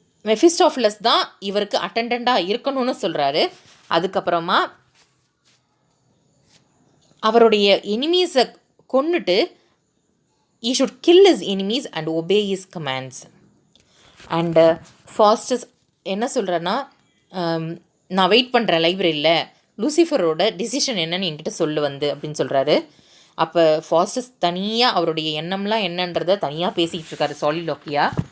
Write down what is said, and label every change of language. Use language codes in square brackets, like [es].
[ta] மெஃபிஸ்டோஃபிலஸ் தான் இவருக்கு அட்டெண்டண்ட்டாக இருக்கணும்னு சொல்கிறாரு. அதுக்கப்புறமா அவருடைய எனிமீஸை கொன்னுட்டு [en] he should kill his enemies and obey his commands. [ta] And Faustus என்ன சொல்கிறேன்னா, நான் வெயிட் பண்ணுறேன் லைப்ரரியில், லூசிஃபரோட டிசிஷன் என்னன்னு என்கிட்ட சொல்லு வந்து அப்படின்னு சொல்கிறாரு. அப்போ ஃபாஸ்டஸ் தனியாக அவருடைய எண்ணம்லாம் என்னன்றதை தனியாக பேசிக்கிட்டு இருக்காரு சாலிலோக்கியா.